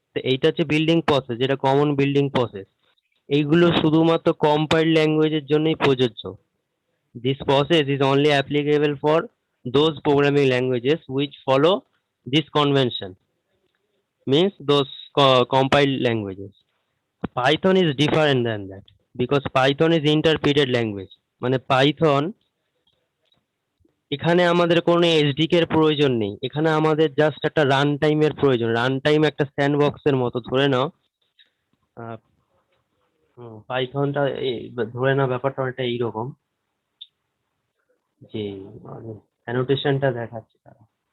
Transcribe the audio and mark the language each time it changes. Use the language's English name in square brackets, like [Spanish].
[Bangla] তো এইটা হচ্ছে বিল্ডিং প্রসেস, যেটা কমন বিল্ডিং প্রসেস। এইগুলো শুধুমাত্র কম্পাইল্ড ল্যাঙ্গুয়েজের জন্যই প্রযোজ্য। [English] This process is only applicable for those programming languages which follow this convention, means those compiled languages. Python is different than that because Python is interpreted language. [Bangla] মানে Python, এখানে আমাদের কোনো SDK এর প্রয়োজন নেই, এখানে আমাদের জাস্ট একটা রান টাইমের প্রয়োজন। রান টাইম একটা স্যান্ডবক্সের মতো ধরে নাও। পাইথনটা ধরে নাও ব্যাপারটা অনেকটা এইরকম যে মানে অ্যানোটেশনটা দেখাচ্ছে তারা।